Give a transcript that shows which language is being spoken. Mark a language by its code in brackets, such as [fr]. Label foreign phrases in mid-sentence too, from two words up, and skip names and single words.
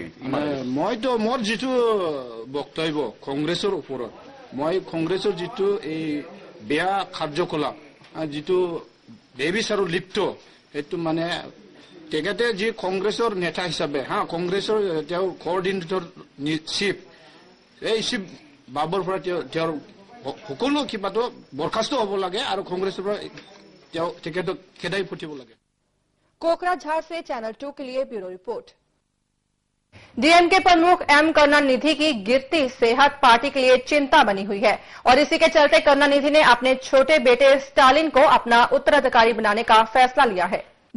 [as] মইতো মোৰ যিটো বক্তব্য কংগ্ৰেছৰ ওপৰত, মই কংগ্ৰেছৰ যিটো এই বেয়া কাৰ্যকলাপ যিটো বেবিচাৰো লিপ্ত, সেইটো মানে তেখেতে যি কংগ্ৰেছৰ নেতা হিচাপে কংগ্ৰেছৰ তেওঁ কোঅৰ্ডিনেটৰ চিফ, এই চিফ বাবৰ পৰা তেওঁৰ সকলো কিবাটো বৰখাস্ত হ'ব লাগে আৰু কংগ্ৰেছৰ পৰা তেওঁ তেখেতক খেদাই পঠিয়াব লাগে। [hi] कोकराझार से चैनल 2 के लिए ब्यूरो रिपोर्ट। डीएमके प्रमुख एम करुणानिधि की गिरती सेहत पार्टी के लिए चिंता बनी हुई है और इसी के चलते करुणानिधि ने अपने छोटे बेटे स्टालिन को अपना उत्तराधिकारी बनाने का फैसला लिया है।